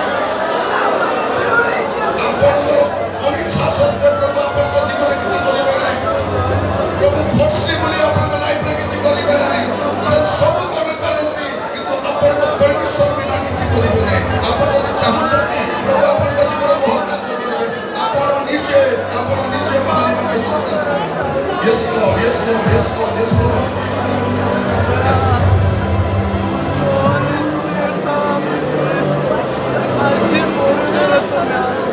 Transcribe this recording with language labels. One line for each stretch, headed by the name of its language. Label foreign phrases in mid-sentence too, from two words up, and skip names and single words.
Odia: ଆପଣଙ୍କର ଅନିଚ୍ଛା ସତ୍ତ୍ୱେ ପ୍ରଭୁ ଆପଣଙ୍କ ଜୀବନରେ କିଛି କରିବେ ନାହିଁ। ପ୍ରଭୁ ଫର୍ସି ବୋଲି ଆପଣଙ୍କ ଲାଇଫରେ କିଛି କରିବେ ନାହିଁ। ସେ ସବୁ କରିପାରନ୍ତି କିନ୍ତୁ ଆପଣଙ୍କ ପରମିଶନ ବିନା କିଛି କରିବେ ନାହିଁ। ଆପଣ ଯଦି ଚାହୁଁଛନ୍ତି ପ୍ରଭୁ ଆପଣଙ୍କ ଜୀବନରେ ବହୁତ କାର୍ଯ୍ୟ କରିବେ, ଆପଣ ନିଜେ ବାହାରିବା ପାଇଁ ସିଦ୍ଧାନ୍ତ।
English: Yes Lord, yes Lord, yes Lord, yes Lord. Yes.
Odia: ଆଜି ମୋର ଦ୍ୱାରା ତମେ ଆସ।